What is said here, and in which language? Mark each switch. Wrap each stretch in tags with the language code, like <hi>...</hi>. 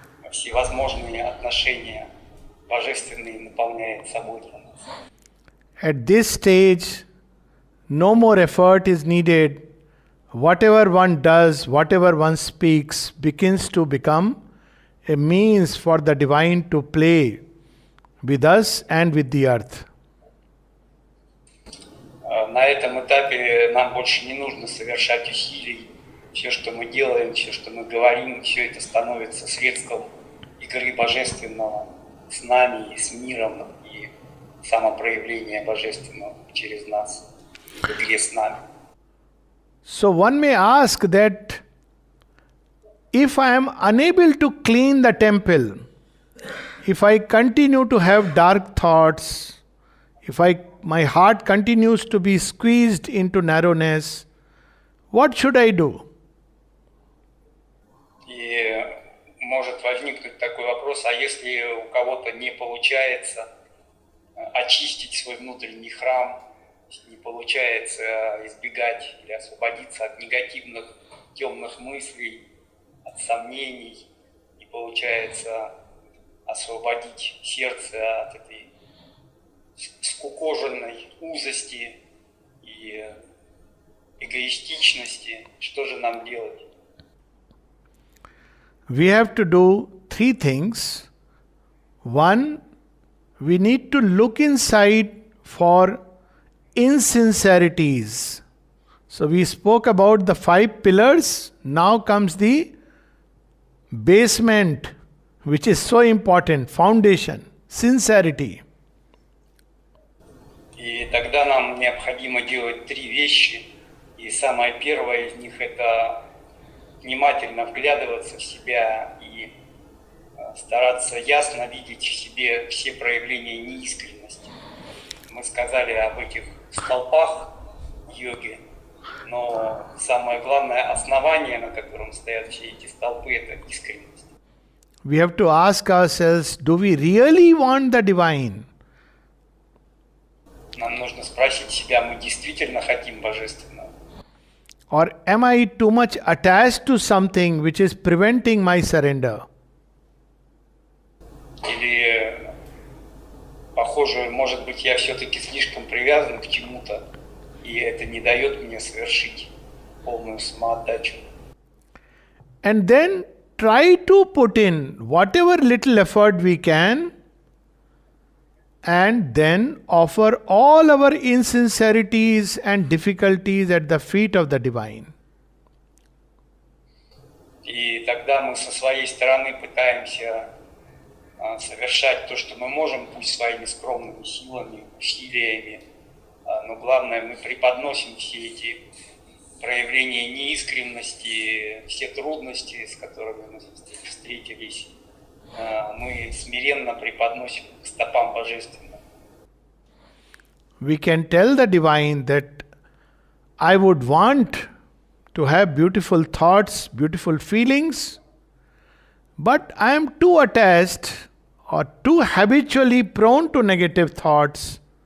<ru>Всевозможные отношения божественные наполняет собой для нас.</ru> <en>At this stage, no more effort is needed. Whatever one does, whatever one speaks, begins to become a means for the divine to play with us and with the earth.</en> <ru>На этом этапе нам больше не нужно совершать усилий. Все, что мы делаем, все, что мы говорим, все это становится средством игры Божественного с нами и с миром, и самопроявления Божественного через нас, в игре с нами.</ru> <en>So one may ask that if I am unable to clean the temple, if I continue to have dark thoughts, if my heart continues to be squeezed into narrowness, what should I do?</en> <ru>И может возникнуть такой вопрос, а если у кого-то не получается очистить свой внутренний храм, не получается избегать или освободиться от негативных, темных мыслей, от сомнений, не получается освободить сердце от этой скукоженной узости и эгоистичности. Что же нам делать?</ru> <en>We have to do three things. One, we need to look inside for insincerities. So we spoke about the 5 pillars. Now comes the basement, which is so important, foundation, sincerity.</en> <ru>И тогда нам необходимо делать 3 вещи. И самое первое из них – это внимательно вглядываться в себя и стараться ясно видеть в себе все проявления неискренности. Мы сказали об этих столпах йоги, но самое главное основание, на котором стоят все эти столпы, это искренность.</ru> <en>We have to ask ourselves, do we really want the divine?</en> <ru>Нам нужно спросить себя, мы действительно хотим Божественного?</ru> <en>Or am I too much attached to something which is preventing my surrender?</en> <ru>Или, похоже, может быть, я все-таки слишком привязан к чему-то, и это не дает мне совершить полную самоотдачу.</ru> <en>And then try to put in whatever little effort we can, and then offer all our insincerities and difficulties at the feet of the divine.</en> <ru>И тогда мы со своей стороны пытаемся совершать то, что мы можем, пусть своими скромными силами, усилиями, но главное, мы преподносим все эти проявления неискренности, все трудности, с которыми мы встретились, мы смиренно преподносим к стопам Божественного.</ru> <en>We can tell the divine that I would want to have beautiful thoughts, beautiful feelings, but I am too attached or too habitually prone to negative thoughts.</en>